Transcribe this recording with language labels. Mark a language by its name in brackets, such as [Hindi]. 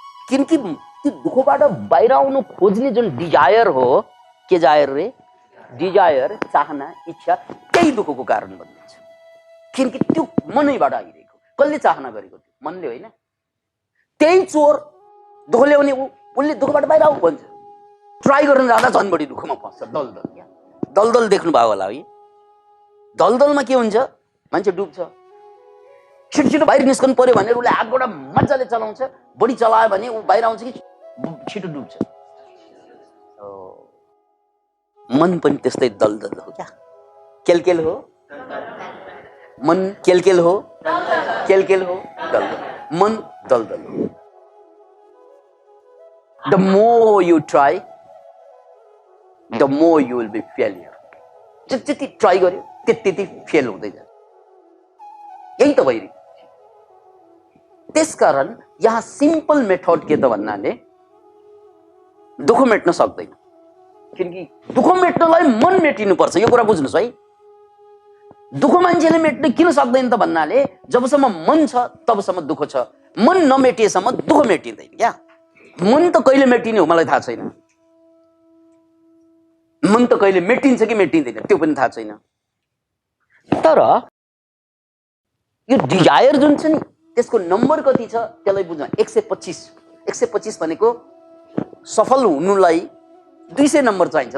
[Nepali] किनकि त्यो दुःखबाट बाहिर आउनु खोज्ने जुन डिजायर हो, के जायर रे? डिजायर, चाहना, इच्छा, त्यही दुःखको कारण बनिन्छ। किनकि त्यो मनैबाट आइरहेको। कसले चाहना गरेको? त्यो मनले होइन। त्यही चोर दुःख ल्याउने, उसले दुःखबाट बाहिर आऊ भन्छ, ट्राई गर्न जाँदा झन् बढी दुःखमा फस्छ। दलदल, क्या दलदल देख्नु भयो होला है। दलदलमा के हुन्छ? मान्छे डुब्छ। छिटो छिटो बाहिर निस्कनु पर्यो भने उसले हातबाट मजाले चलाउँछ, बढी चलायो भने ऊ बाहिर आउँछ कि छिटो डुब्छ। मन पनि त्यस्तै दलदल हो क्या, केलकेल हो। मन केलकेल हो, केलकेल हो, दलदल। मन दलदल हो। [English] The more you try, the more you will be failure. [Nepali] जति ट्राई गर्यो त्यति फेल हुँदै जान्छ। यही त भइरहेको। त्यसकारण यहाँ सिम्पल मेथड के त भन्नाले दुःख मेट्न सक्दैन। किनकि दुःख मेट्नलाई मन मेटिनुपर्छ। यो कुरा बुझ्नुहोस् है। दुःख मान्छेले मेट्न किन सक्दैन त भन्नाले जबसम्म मन छ तबसम्म दुःख छ। मन नमेटिएसम्म दुःख मेटिँदैन क्या। मन त कहिले मेटिने हो मलाई थाहा छैन। मन त कहिले मेटिन्छ कि मेटिँदैन त्यो पनि थाहा छैन। तर यो डिजायर जुन छ नि, त्यसको नम्बर कति छ त्यसलाई बुझ्न। 125। 125 भनेको सफल हुनुलाई 200 नम्बर चाहिन्छ।